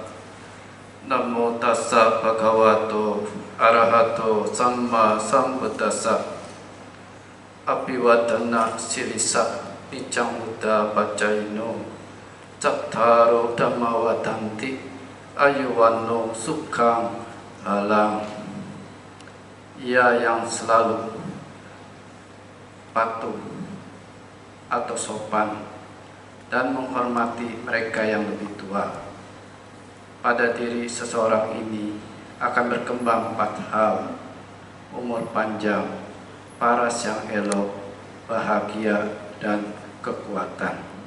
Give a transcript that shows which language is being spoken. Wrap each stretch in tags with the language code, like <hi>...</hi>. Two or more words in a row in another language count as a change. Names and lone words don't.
<pi>Namo tassa bhagavato arahato samma sambuddhassa. Abhiwadana silisa nicang buddha pacaino cattaro dhamma wadanti ayuwano sukhang halang.</pi> <id>Ia yang selalu patuh atau sopan dan menghormati mereka yang lebih tua. Pada diri seseorang ini akan berkembang 4 hal: umur panjang, paras yang elok, bahagia, dan kekuatan.</id>